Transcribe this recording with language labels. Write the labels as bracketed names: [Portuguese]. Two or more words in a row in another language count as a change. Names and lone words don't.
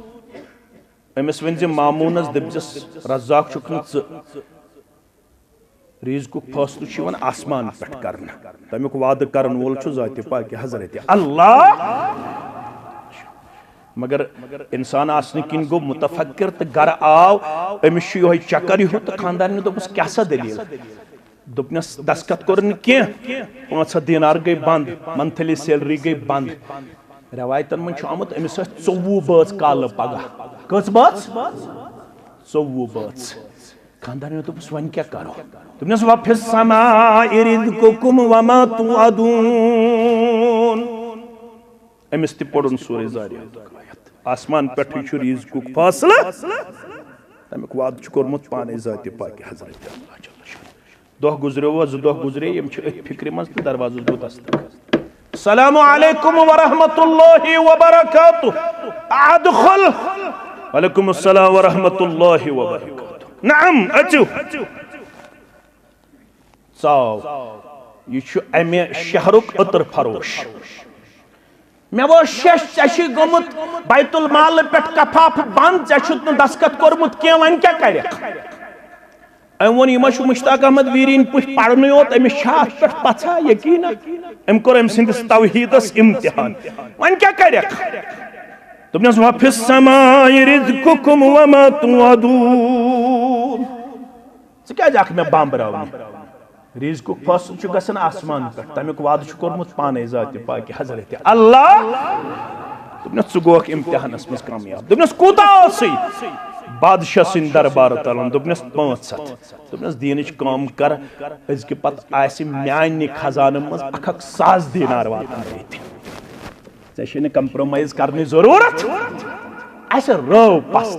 [Kashmiri] امس ونزی مامونس دبجس رزاق چکن رزقُک فٲصلہٕ چھُ یِوان آسمان پٮ۪ٹھ کرنہٕ تمیُک وعدٕ کرن وول چھُ ذاتِ پاکِ حضرت اللہ مگر انسان آسنہٕ کِنۍ گوٚو متفکر تہٕ گرٕ آو أمِس چھُ یِہوٚے چکر ہیوٗ تہٕ خانٛدارنہِ دوٚپُس کیٛاہ سا دٔلیٖل دوٚپنَس دسخت کوٚر نہٕ کینٛہہ 500 دینار گٔے بنٛد [English] monthly salary [Kashmiri] گٔے بنٛد رٮ۪وایتن منٛز چھُ آمُت أمِس ٲسۍ 24 بٲژ کالہٕ پگاہ کٔژ بٲژ 24 بٲژ خانٛدارنہِ دوٚپُس وۄنۍ کیٛاہ کرو دوٚپنَس [Arabic] وَفِ السَّماءِ رِزْقُكُمْ وَمَا تُوعَدُونَ [Kashmiri] أمِس تہِ پوٚرُن سورُے زاریاتُک آیت آسمان پٮ۪ٹھٕے چھُ رزقُک فٲصلہٕ تمیُک وعدٕ چھُ کوٚرمُت پانے ذاتِ پاکِ حضرت اللہ دۄہ گُزریو 2 دۄہ گُزرے یِم چھِ أتھۍ فِکرِ منٛز تہٕ دروازس گوٚو دستک [Arabic] السلام علیکم ورحمۃ اللہ وبرکاتہ ادخل وعلیکم السلام ورحمۃ اللہ وبرکاتہ نعم [Kashmiri] اژِو ژاو یہ چھُ امہِ شہرُک عطر فروش مےٚ ووٚن شیش ژےٚ چھُے گوٚمُت [Arabic] بیت المال [Kashmiri] پٮ۪ٹھ کفاف بنٛد ژےٚ چھُتھ نہٕ دسخت کوٚرمُت کینٛہہ وۄنۍ کیٛاہ کرکھ أمۍ ووٚن یہِ ما چھُ مشتاق احمد ویٖرِنۍ پٲٹھۍ پرنُے یوت أمِس چھا اتھ پٮ۪ٹھ پژھا یقیٖنا أمۍ کوٚر أمۍ سٕنٛدِس توحیٖدس امتحان وۄنۍ کیٛاہ کرکھ دوٚپنَس [Arabic] وَفِ السَّماءِ رِزْقُكُمْ وَمَا تُوعَدُونَ [Kashmiri] ژٕ کیٛازِ آکھ مےٚ بامبراونہِ رزقُک فٲصلہٕ چھُ گژھان آسمان پٮ۪ٹھ تمیُک وعدٕ چھُ کوٚرمُت پانے ذاتِ پاکِ حضرت اللہ دوٚپنَس ژٕ گوکھ امتحانس منٛز کامیاب دوٚپنَس کوٗتاہ ٲسٕے بادشاہ سٕنٛدِ دربارٕ تلان دوٚپنَس 500 دوٚپنَس دیٖنٕچ کٲم کر أزکہِ پتہٕ آسہِ میانہِ خزانہٕ منٛز 1,000 دینار واتنٲیِتھ ژےٚ چھے نہٕ کمپرومایز کرنٕچ ضروٗرت اَسہِ رٲو پستہٕ